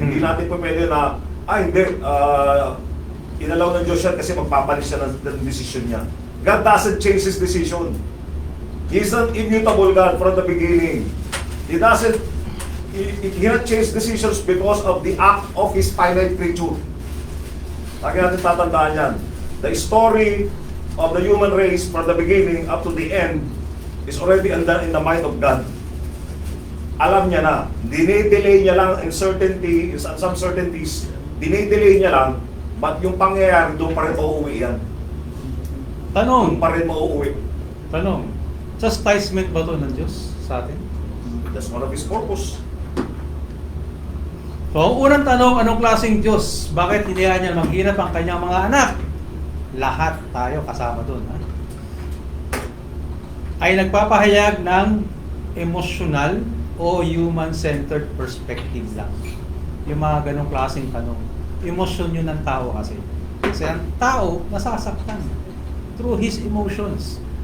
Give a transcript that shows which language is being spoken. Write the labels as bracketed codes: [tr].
[tl] Hindi natin pa pwede na, hindi, inalaw ng Diyos yan kasi magpapalit siya ng decision niya. [en] God doesn't change His decision. He is an immutable God from the beginning. He cannot change decisions because of the act of His finite creature. [tl] Lagi natin tatandaan yan. [en] The story of the human race from the beginning up to the end is already in the mind of God. [tl] Alam niya na, dine-delay niya lang [en] in some certainties, [tl] dine-delay niya lang, but yung pangyayari doon pa rin mauuwi yan. Tanong. Doon pa rin mauuwi. Tanong. Chastisement ba ito ng Diyos sa atin? [en] That's one of His purpose. [tl] So, ang unang tanong, anong klaseng Diyos? Bakit hindi niya maghirap ang kanyang mga anak? Lahat tayo kasama doon. Ha? Ay nagpapahayag ng emotional o human-centered perspective lang. Yung mga ganong klaseng tanong. Emosyon yun ng tao kasi. Kasi ang tao nasasaktan through his emotions.